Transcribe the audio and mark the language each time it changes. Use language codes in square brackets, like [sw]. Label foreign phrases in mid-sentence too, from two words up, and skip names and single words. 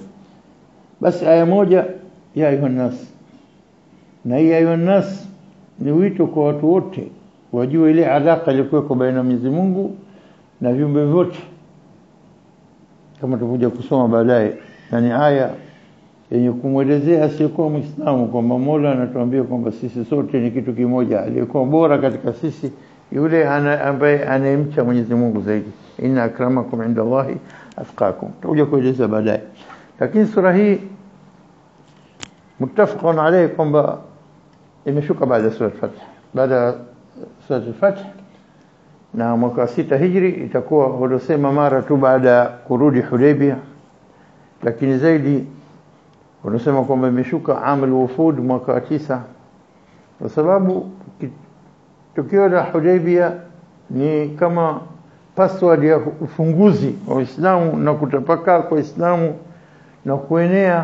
[sw] Basi aya moja ya [ar] أيها الناس, [sw] na hii [ar] أيها الناس [sw] ni wito kwa watu wote wajue ile alaka iliyokuwa baina Mwenyezi Mungu na viumbe vyote, kama tutakuja kusoma baadaye. Na ni aya yenye kumwelezea asiyekuwa Muislamu kwamba Mola anatuambia kwamba sisi sote ni kitu kimoja. Aliyekuwa bora katika sisi yule ambaye anayemcha Mwenyezi Mungu zaidi. [ar] إن أكرمكم عند الله أتقاكم, [sw] tutakuja kueleza baadaye. Lakini sura hii [ar] متفق عليه [sw] kwamba imeshuka baada sura al-Fath, baada sura al-Fath, na mwaka 6 Hijri. Itakuwa walosema mara tu baada kurudi Hudaybiyah, lakini zaidi wanasema kwamba imeshuka [ar] عام الوفود [sw] mwaka 9, kwa sababu tukio la Hudaybiyah ni kama password ya ufunguzi wa Uislamu na kutapaka kwa Uislamu na kuenea.